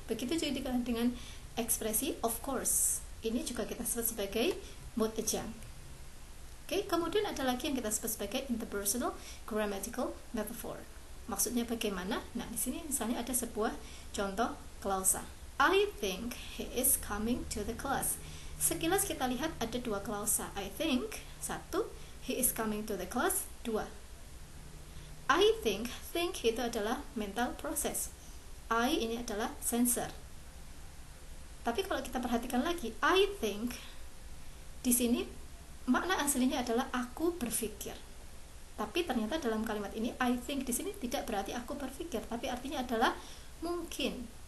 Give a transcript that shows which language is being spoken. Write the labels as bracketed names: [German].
[Indonesian] Begitu juga dengan ekspresi of course. Ini juga kita sebut sebagai mood adjunct. Oke, kemudian ada lagi yang kita sebut sebagai interpersonal grammatical metaphor. Maksudnya bagaimana? Nah, di sini misalnya ada sebuah contoh klausa. [English] I think he is coming to the class. [Indonesian] Sekilas kita lihat ada dua klausa. [English] I think, satu, he is coming to the class, dua. [Indonesian] I think itu adalah mental process. I ini adalah sensor. Tapi kalau kita perhatikan lagi, I think di sini makna aslinya adalah aku berpikir. Tapi ternyata dalam kalimat ini I think di sini tidak berarti aku berpikir, tapi artinya adalah mungkin.